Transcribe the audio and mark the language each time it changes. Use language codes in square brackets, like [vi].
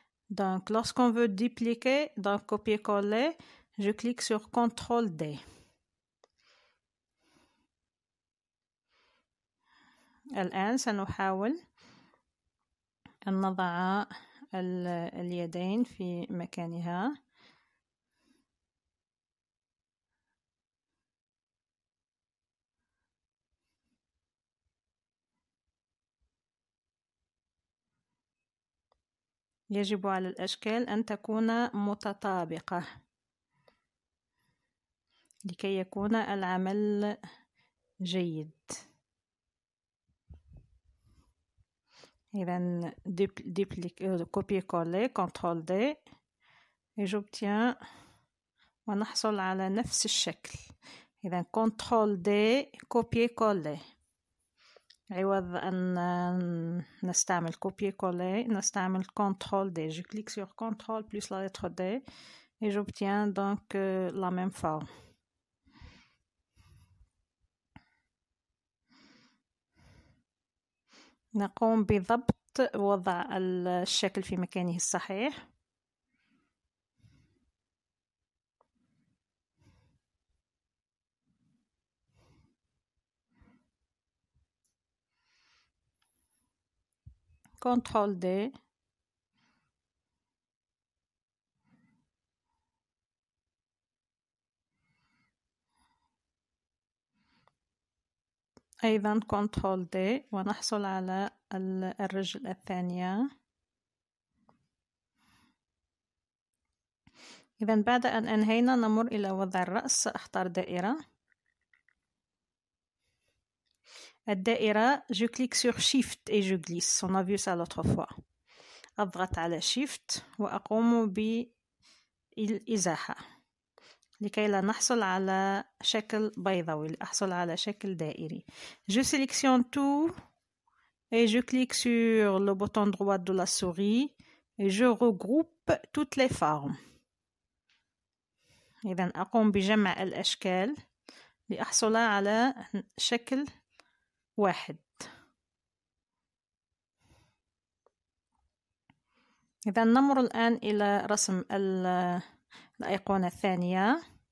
[fr] Donc lorsqu'on veut dupliquer, donc copier-coller, je clique sur CTRL D. [ar] الآن سنحاول أن نضع اليدين في مكانها. يجب على الأشكال أن تكون متطابقة لكي يكون العمل جيد. إذن copier-coller, CTRL D [fr] et j'obtiens [ar] ونحصل على نفس الشكل. إذن CTRL D copier-coller. عوض أن نستعمل copier-coller نستعمل CTRL D. [fr] Je clique sur CTRL plus la lettre D et j'obtiens donc la même forme. [ar] نقوم بضبط وضع الشكل في مكانه الصحيح. CTRL D. أيضا CTRL D ونحصل على الرجل الثانية. إذا بعد أن أنهينا نمر إلى وضع الرأس. أختار دائرة. [fr] الدائرة je clique sur Shift et je glisse. On a vu ça l'autre fois. [ar] أضغط على Shift وأقوم بالإزاحة لكي لا نحصل على شكل بيضاوي، أحصل على شكل دائري. [fr] Je sélectionne tout et je clique sur le bouton droit de la souris et je regroupe toutes les formes. [ar] إذن أقوم بجمع الأشكال لأحصل على شكل واحد. إذن نمر الآن إلى رسم الأيقونة الثانية.